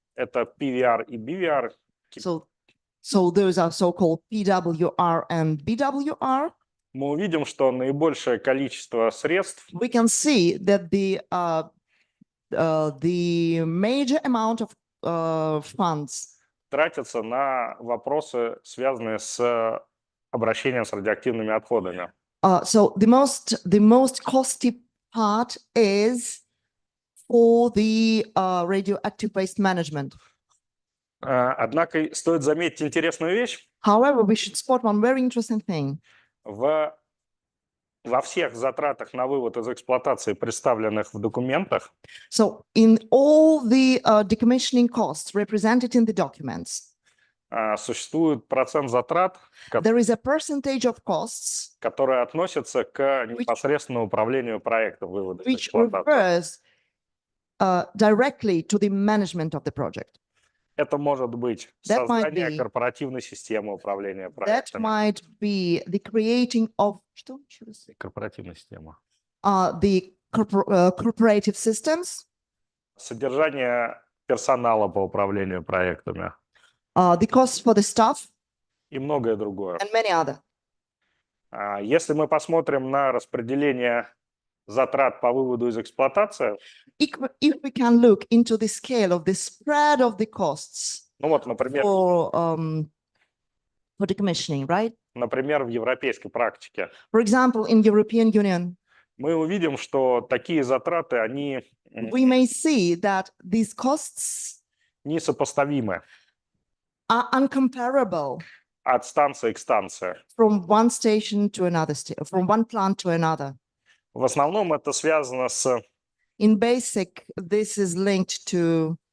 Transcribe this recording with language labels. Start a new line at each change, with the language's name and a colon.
Russian: Это PVR и BVR.
English: So those are so-called PWR and BWR.
Russian: Мы увидим, что наибольшее количество средств
English: We can see that the major amount of funds
Russian: тратятся на вопросы, связанные с обращением с радиоактивными отходами.
English: So the most costly part is for the radioactive waste management.
Russian: Однако стоит заметить интересную вещь.
English: However, we should spot one very interesting thing.
Russian: Во всех затратах на вывод из эксплуатации, представленных в документах,
English: So in all the decommissioning costs represented in the documents,
Russian: существует процент затрат,
English: there is a percentage of costs
Russian: которые относятся к непосредственному управлению проектом вывода из
English: which
Russian: эксплуатации.
English: refers directly to the management of the project.
Russian: Это может быть
English: That might
Russian: создание
English: be-
Russian: корпоративной системы управления
English: That
Russian: проектами.
English: might be the creating of что?
Russian: Еще раз. Корпоративная система.
English: The corporative systems,
Russian: Содержание персонала по управлению проектами
English: the costs for the staff,
Russian: и многое другое.
English: and many other.
Russian: Если мы посмотрим на распределение затрат по выводу из эксплуатации,
English: If we can look into the scale of the spread of the costs
Russian: ну вот, например,
English: for decommissioning, right?
Russian: например, в европейской практике,
English: For example, in European Union,
Russian: мы увидим, что такие затраты, они
English: we may see that these costs
Russian: несопоставимы
English: are uncomparable
Russian: от станции к станции.
English: from one station to another, from one plant to another.
Russian: В основном это связано с
English: In basic, this is linked to